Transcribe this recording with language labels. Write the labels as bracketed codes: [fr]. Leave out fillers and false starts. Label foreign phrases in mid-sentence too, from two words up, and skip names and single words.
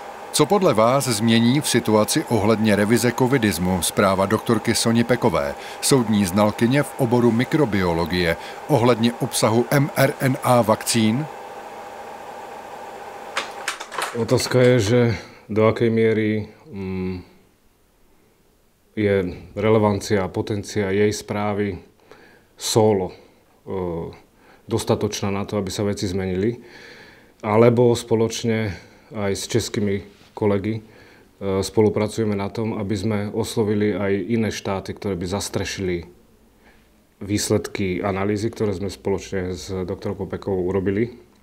[cs] Co podle vás změní v situaci ohledně revize covidismu? Zpráva doktorky Soni Pekové, soudní znalkyně v oboru mikrobiologie, ohledně obsahu mRNA vakcín? [sk] Otázka je, že do akej miery je relevancia a potencia jej správy solo dostatočná na to, aby sa veci zmenili, alebo spoločne aj s českými kolegy spolupracujeme na tom, aby sme oslovili aj iné štáty, ktoré by zastrešili výsledky analýzy, ktoré sme spoločne s doktorkou Pekovou urobili.